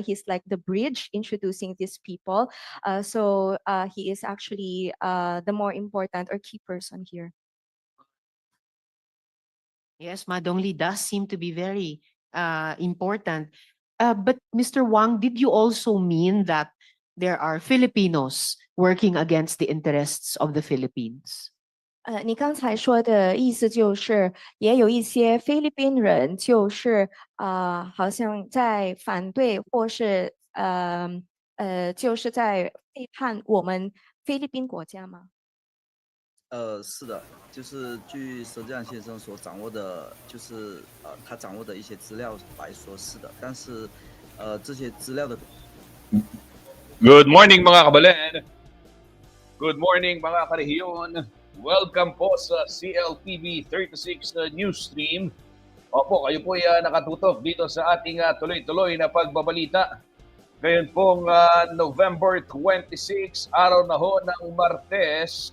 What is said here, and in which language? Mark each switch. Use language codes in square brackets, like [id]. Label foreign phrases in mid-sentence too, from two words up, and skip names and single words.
[en] He's like the bridge introducing these people. So he is actually the more important or key person here. Yes, Madongli does seem to be very important. But Mr. Wang, did you also mean that there are Filipinos working against the interests of the Philippines? [zh] 你刚才说的意思就是，也有一些菲律宾人，就是好像在反对，或是就是在背叛我们菲律宾国家吗？是的，就是据佘志亮先生所掌握的，就是他掌握的一些资料来说是的，但是这些资料的 [en] Good morning [tl] mga kabalen. [en] Good morning [tl] mga karehiyon. [en] Welcome [tl] po sa [en] CLTV 36 news stream. [tl] Opo, kayo po ay nakatutok dito sa ating tuloy-tuloy na pagbabalita. Ngayon pong November 26, araw na ho ng Martes.